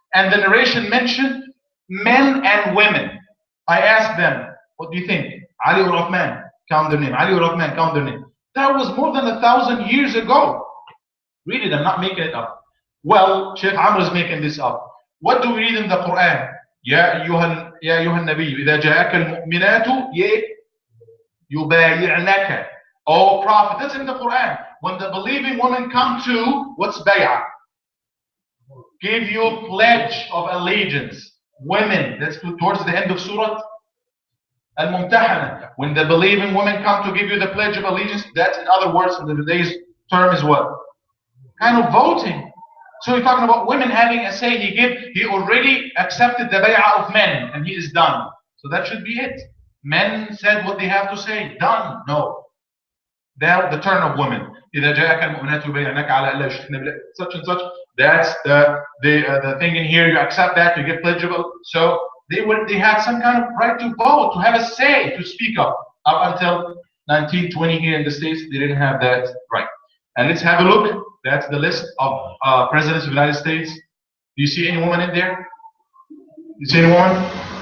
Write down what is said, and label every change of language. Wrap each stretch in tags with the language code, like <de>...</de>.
<en>And the narration mentioned men and women. I asked them, what do you think? Ali or Uthman? Count their name. Ali or Uthman? Count their name. That was more than 1,000 years ago. Read it, I'm not making it up. Well, Sheikh Amr is making this up. What do we read in the Quran?</en> <ar>يا أيها النبي إذا جاءك المؤمنات يبايعنك.</ar> <en>Oh Prophet, that's in the Quran. When the believing women come to, what's bay'ah? Give you a pledge of allegiance. Women, that's towards the end of Surah Al-Mumtahana. When the believing women come to give you the pledge of allegiance, that's, in other words, in today's term is what? Kind of voting. So you're talking about women having a say. He already accepted the bay'ah of men, and he is done. So that should be it. Men said what they have to say. Done. No. Now the turn of women.</en> <ar>إذا جاءك المؤمنات يبايعنك على ألا يشركن بالله.</ar> <en>Such and such. That's the thing in here. You accept that. You get pledgeable. So they had some kind of right to vote, to have a say, to speak up. Up until 1920 here in the States, they didn't have that right. And let's have a look. That's the list of presidents of the United States. Do you see any woman in there? You see any woman?</en>